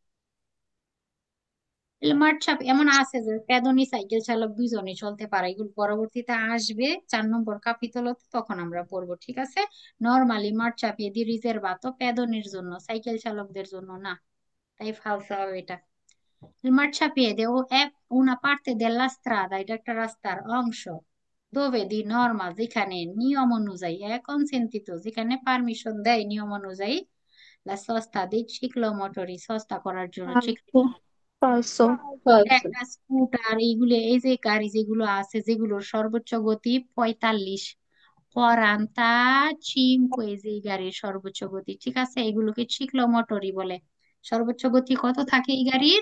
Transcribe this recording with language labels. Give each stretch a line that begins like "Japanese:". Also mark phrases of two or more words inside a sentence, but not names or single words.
Bangla: মাঠ চাপ এমন আছে যে পেদনি সাইকেল চালক দুইজনই চলতে পারে, এগুলো পরবর্তীতে আসবে 4 নম্বর কাপিতলতে, তখন আমরা পড়বো, ঠিক আছে? নর্মালি মাঠ চাপিয়ে দিয়ে রিজার্ভ তো পেদনির জন্য, সাইকেল চালকদের জন্য না, তাই ফালসা হবে এটা।
Italian: Il marciapiede o è una parte della strada,
Bangla: এটা একটা রাস্তার অংশ,
Italian: dove di norma
Bangla: যেখানে নিয়ম অনুযায়ী
Italian: è consentito,
Bangla: যেখানে পারমিশন দেয় নিয়ম অনুযায়ী
Italian: la sosta dei ciclomotori,
Bangla: সস্তা করার জন্য
Italian: falso, false,
Bangla: একটা স্কুটার, এইগুলো এই যে গাড়ি যেগুলো আছে যেগুলোর সর্বোচ্চ গতি 45, 45, এই যে এই গাড়ির সর্বোচ্চ গতি, ঠিক আছে? এগুলোকে সিক্লোমোটরই বলে। সর্বোচ্চ গতি কত থাকে এই গাড়ির?